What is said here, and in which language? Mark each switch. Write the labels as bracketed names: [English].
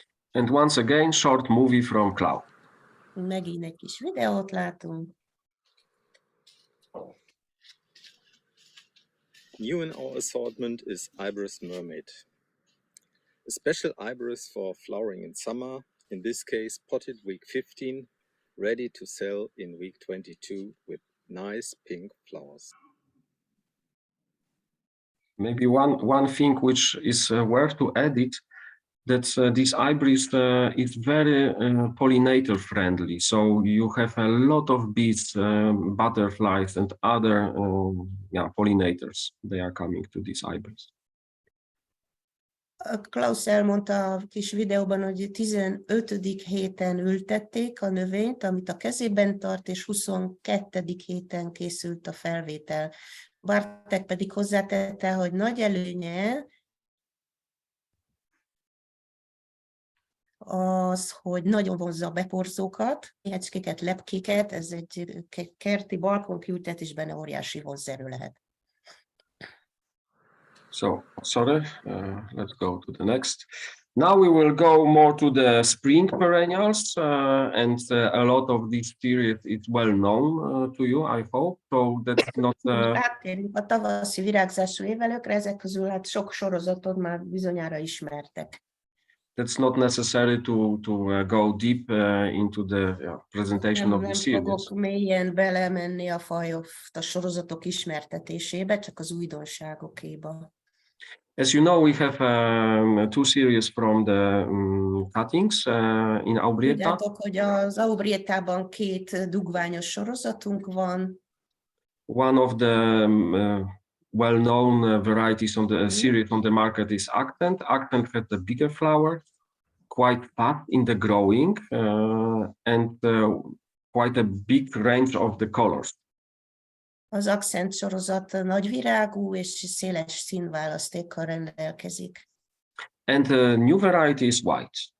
[English] And once again, short movie from Cloud. [Hungarian] Megint egy kis videót látunk. [English] New in our assortment is Iberis Mermaid. A special Iberis for flowering in summer, in this case potted week 15, ready to sell in week 22 with nice pink flowers. Maybe one thing which is worth to edit, that this Iberis is very pollinator friendly. So you have a lot of bees, butterflies and other pollinators. They are coming to this Iberis. [Hungarian] Klaus elmondta a kis videóban, hogy 15. héten ültették a növényt, amit a kezében tart, és 22. héten készült a felvétel. Bartek pedig hozzátette, hogy nagy előnye az, hogy nagyon vonzza a beporzókat, éhecskéket, lepkéket, ez egy kerti balkonkiültetésben óriási vonzerő lehet. [English] So, sorry, let's go to the next. Now we will go more to the spring perennials, and a lot of this series is well known to you, I hope. So that's not. [Hungarian] Áttérünk a tavaszi virágzású évelőkre, ezek közül hát sok sorozatot már bizonyára ismertek. [English] That's not necessary to go deep into the presentation of the series. [Hungarian] Nem fogok mélyen belemenni a fajok, a sorozatok ismertetésébe, csak az újdonságokéba. [English] As you know, we have two series from the cuttings in Aubrietta. [Hungarian] Tudjátok, hogy az Aubrietában 2 dugványos sorozatunk van. [English] One of the well-known varieties on the series on the market is Accent. Accent has a bigger flower, quite fast in the growing, and quite a big range of the colors. [Hungarian] Az Accent sorozat nagyvirágú és széles színválasztékkal rendelkezik. [English] And the new variety is white.